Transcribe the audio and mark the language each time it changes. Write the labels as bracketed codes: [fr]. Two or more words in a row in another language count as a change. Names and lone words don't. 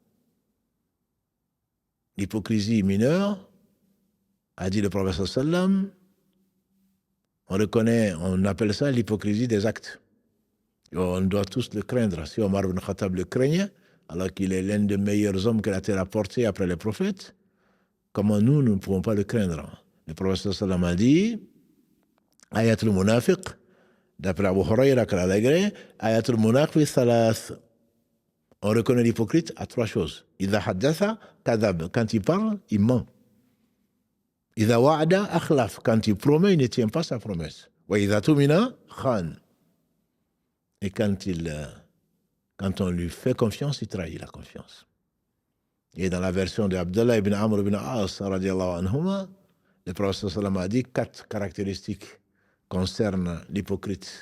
[fr] L'hypocrisie mineure, a dit le prophète sallam, on appelle ça l'hypocrisie des actes. Et on doit tous le craindre. Si Omar ibn Khattab le craignait, alors qu'il est l'un des meilleurs hommes que la terre a porté après les prophètes, comment nous ne pouvons pas le craindre? Le prophète sallam a dit, [ar] آية المنافق, [fr] d'après Abu Huraira, [ar] آية المنافق ثلاث, [fr] On reconnaît l'hypocrite à 3 choses. [ar] إذا حدث كذب. [fr] Quand il parle, il ment. [ar] إذا وعد أخلف. [fr] Quand il promet, il ne tient pas sa promesse. [ar] وإذا اؤتمن خان. [fr] Et quand on lui fait confiance, il trahit la confiance. Et dans la version de Abdallah ibn Amr ibn As, [ar] رضي الله عنهما, [fr] le prophète sallam a dit 4 caractéristiques concernent l'hypocrite.